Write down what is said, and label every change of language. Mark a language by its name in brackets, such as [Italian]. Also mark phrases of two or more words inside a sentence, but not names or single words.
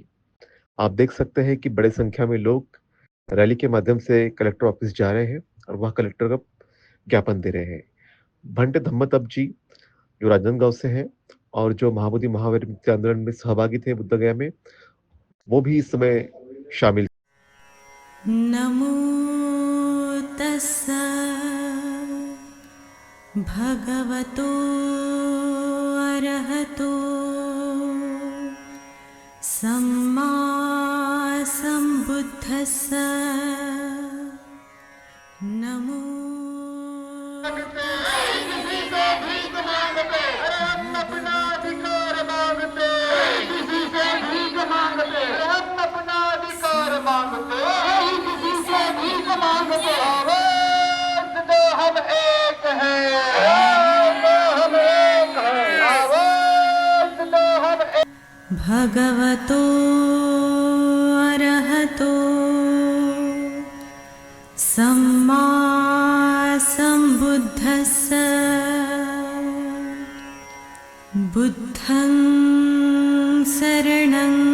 [Hindi] आप देख सकते हैं कि बड़े संख्या में लोग रैली के माध्यम से कलेक्टर ऑफिस जा रहे हैं और वह कलेक्टर का ज्ञापन दे रहे हैं। भंटे धम्मतप जी जो राजनांदगांव से हैं और जो महाबोधि महावीर मुक्ति आंदोलन में सहभागी थे बुद्ध गया में, वो भी इस समय शामिल। [Pali] नमो तस्सा भगवतो अरहतो सम्मा सम्बुद्धस्सा नमो [Hindi] किसी से भीख मांगते, अरे हम अपना अधिकार मांगते, किसी से भीख मांगते, अरे हम अपना अधिकार मांगते, किसी से भीख मांगते। आवाज दो हम एक हैं, हम एक हैं, आवाज दो हम एक। [Pali] भगवतो अरहतो सम्मा सम्बुद्धस्सा बुद्धं शरणं